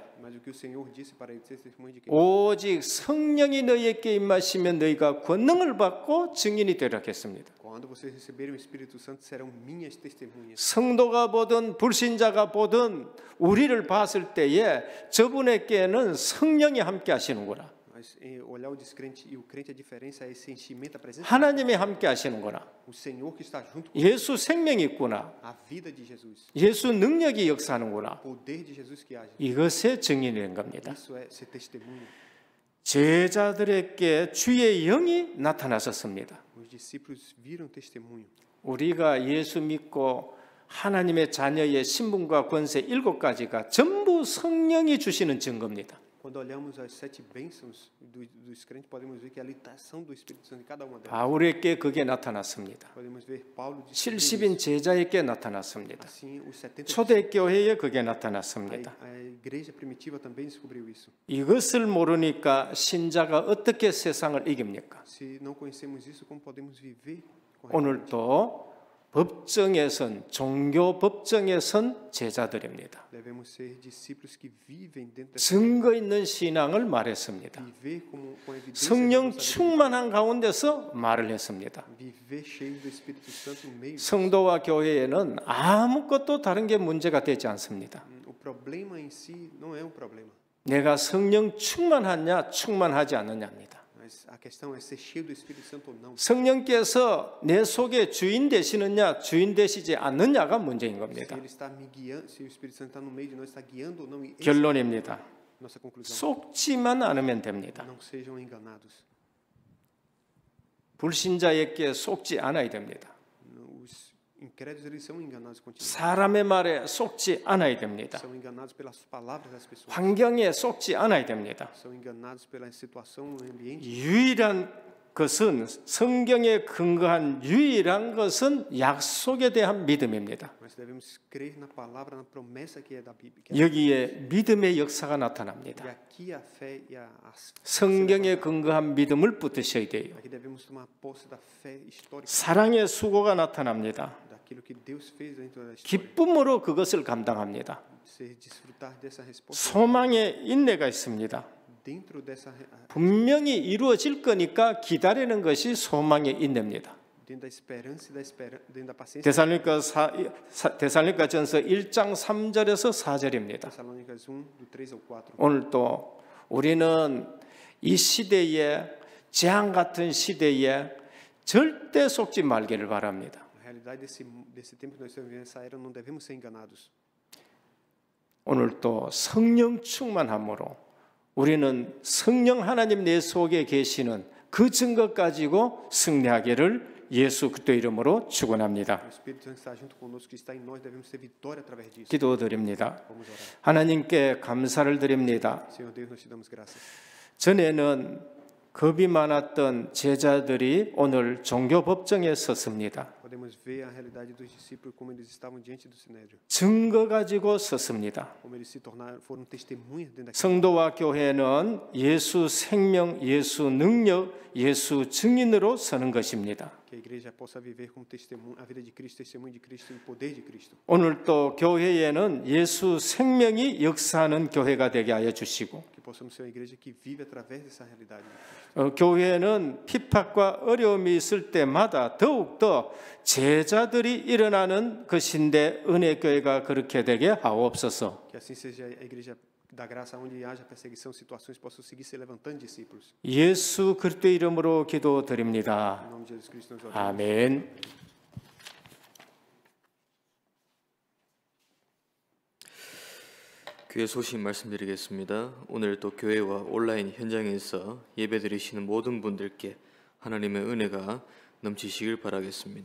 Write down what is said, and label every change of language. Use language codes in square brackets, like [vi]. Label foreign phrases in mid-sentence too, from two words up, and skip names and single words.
[pt] Mas o que o Senhor disse para ele ser testemunha de quem? [ko] 오직 성령이 너희에게 임하시면 너희가 권능을 받고 증인이 되리라 했습니다. [pt] Quando vocês receberem o Espírito Santo serão minhas testemunhas. [ko] 성도가 보든 불신자가 보든 우리를 봤을 때에 저분에게는 성령이 함께 하시는구나. [pt] Mas olhar o descrente e o crente, a diferença é esse enchimento, a presença. [ko] 하나님이 함께 하시는구나. [pt] O Senhor que está junto com [ko] 예수 생명이 있구나. [pt] a vida de Jesus. [ko] 예수 능력이 역사하는구나. [pt] O poder de Jesus que age. [ko] 이것의 증인이 된 겁니다. [pt] Isso é ser testemunha. [ko] 제자들에게 주의 영이 나타나셨습니다. [pt] Os discípulos viram testemunho. [ko] 우리가 예수 믿고 하나님의 자녀의 신분과 권세 7가지가 전부 성령이 주시는 증거입니다. [pt] Quando olhamos as 7 bênçãos dos crentes, podemos ver que a habitação do Espírito Santo em cada uma delas. [ko] 바울에게 그게 나타났습니다. [pt] Podemos ver Paulo de [ko] 70인 제자에게 나타났습니다. [pt] assim os 70 [ko] 초대교회에 그게 [pt] a [ko] 나타났습니다. [pt] igreja primitiva também descobriu isso. [ko] 이것을 모르니까 신자가 어떻게 세상을 이깁니까? [pt] Se não conhecemos isso, como podemos viver corretamente? [ko] 오늘도 법정에 선 종교 법정에 선 제자들입니다. [pt] Devemos ser discípulos que vivem dentro dessa [ko] 증거 있는 신앙을 말했습니다. [pt] viver com evidência da [ko] 성령 [pt] nossa vida, [ko] 충만한 가운데서 말을 했습니다. [pt] viver cheio do Espírito Santo no meio. [ko] 성도와 교회에는 아무것도 다른 게 문제가 되지 않습니다. [pt] O problema em si não é um problema, [ko] 내가 성령 충만하냐 충만하지 않느냐입니다. [pt] mas a questão é ser cheio do Espírito Santo ou não. [ko] 성령께서 내 속에 주인 되시느냐 주인 되시지 않느냐가 문제인 [pt] Se [ko] 겁니다. [pt] ele está me guiando, se o Espírito Santo está no meio de nós, está guiando ou não. E essa [ko] 결론입니다. [pt] é nossa conclusão. [ko] 속지만 않으면 됩니다. [pt] Não sejam enganados. [ko] 불신자에게 속지 않아야 됩니다. [pt] Os incrédulos eles são enganados continuamente. [ko] 사람의 말에 속지 않아야 됩니다. [pt] São enganados pelas palavras das pessoas. [ko] 환경에 속지 않아야 됩니다. [pt] São enganados pela situação no ambiente. [ko] 유일한 것은 성경에 근거한 유일한 것은 약속에 대한 믿음입니다. [pt] Mas devemos crer na palavra, na promessa que é da Bíblia. [ko] 여기에 믿음의 역사가 [pt] E [ko] 나타납니다. [pt] aqui a fé e a [ko] 성경에 근거한 믿음을 붙드셔야 돼요. [pt] aqui devemos tomar posse da fé histórica, [ko] 사랑의 수고가 나타납니다. [pt] daquilo que Deus fez dentro da história. [ko] 기쁨으로 그것을 감당합니다. [pt] Desfrutar dessa resposta. [ko] 소망의 인내가 있습니다. [pt] Dentro dessa [ko] 분명히 이루어질 거니까 기다리는 것이 소망의 인내입니다. [pt] dentro da esperança e dentro da paciência. [ko] 데살로니가전서 1장 3절에서 4절입니다. [pt] Tessalônicas 1 do 3 ao 4. [ko] 오늘 또 우리는 이 시대에 재앙 같은 시대에 절대 속지 말기를 바랍니다. [pt] A realidade desse tempo que nós estamos vivendo, essa era, não devemos ser enganados. [ko] 오늘 또 성령 충만함으로 우리는 성령 하나님 내 속에 계시는 그 증거 가지고 승리하기를 예수 그리스도 이름으로 축원합니다. [pt] O Espírito Santo está junto conosco, que está em nós, devemos ter vitória através disso. [ko] 기도드립니다. [pt] Vamos orar. [ko] 하나님께 감사를 드립니다. [pt] Senhor Deus, nós te damos graças. [ko] 전에는 겁이 많았던 제자들이 오늘 종교 법정에 섰습니다. [pt] Podemos ver a realidade dos discípulos, como eles estavam diante do Sinédrio, [ko] 증거 가지고 섰습니다. [pt] como eles se tornaram, foram testemunhas dentro daquilo. [ko] 성도와 교회는 예수 생명, 예수 능력, 예수 증인으로 서는 것입니다. [pt] Que a igreja possa viver como testemunho, a vida de Cristo, testemunho de Cristo e o poder de Cristo. [ko] 오늘 또 교회에는 예수 생명이 역사하는 교회가 되게 하여 주시고 [pt] Que possamos ser uma igreja que vive através dessa realidade. [ko] 교회는 핍박과 어려움이 있을 때마다 더욱더 제자들이 일어나는 것인데 은혜교회가 그렇게 되게 하옵소서. [pt] Que assim seja a igreja da graça, onde haja perseguição, situações possam seguir se levantando discípulos. [ko] 예수 그리스도 이름으로 기도드립니다. [pt] Em nome de Jesus Cristo nós oramos. [ko] 아멘. 교회 소식 말씀드리겠습니다. 오늘 또 교회와 온라인 현장에서 예배드리시는 모든 분들께 하나님의 은혜가 넘치시길 바라겠습니다.